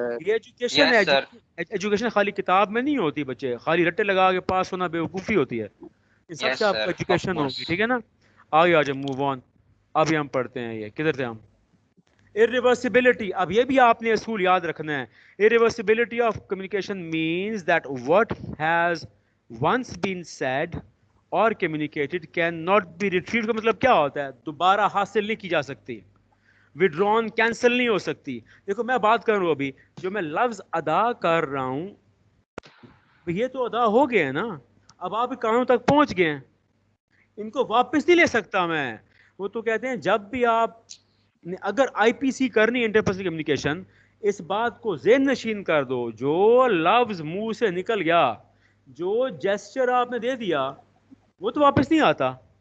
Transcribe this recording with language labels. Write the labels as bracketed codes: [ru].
[ur] یہ ایجوکیشن ہے, ایجوکیشن خالی کتاب میں نہیں ہوتی بچے, خالی رٹے لگا کے پاس ہونا بیوقوفی ہوتی ہے. ان سب سے آپ کو ایجوکیشن ہوگی, ٹھیک ہے نا. آگے آ جاؤ, موو آن. ابھی ہم پڑھتے ہیں, یہ کدھر تھے ہم؟ irreversibility. اب یہ بھی آپ نے اصول یاد رکھنا ہے. [en] irreversibility of communication means that what has once been said or communicated cannot be retrieved. [ur] کا مطلب کیا ہوتا ہے؟ دوبارہ حاصل نہیں کی جا سکتی, [en] withdrawn, cancel [ur] نہیں ہو سکتی. دیکھو میں بات کر رہا ہوں ابھی, جو میں لفظ ادا کر رہا ہوں یہ تو ادا ہو گئے ہیں نا, اب آپ کانوں تک پہنچ گئے ہیں, ان کو واپس نہیں لے سکتا میں. وہ تو کہتے ہیں جب بھی آپ اگر آئی پی سی کرنی, انٹرپرسنل کمیونیکیشن, اس بات کو ذہن نشین کر دو, جو لفظ منہ سے نکل گیا, جو جیسچر آپ نے دے دیا, وہ تو واپس نہیں آتا.